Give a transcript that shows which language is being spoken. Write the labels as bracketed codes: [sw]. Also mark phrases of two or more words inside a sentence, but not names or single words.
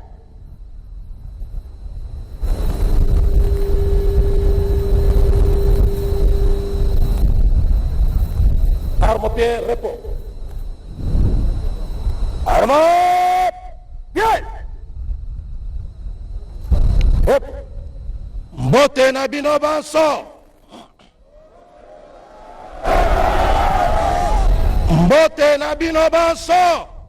[fr] Arme au pied, repos. Arme. Bien. Hop. [ln] Mbote na bino banso. Mbote na bino banso.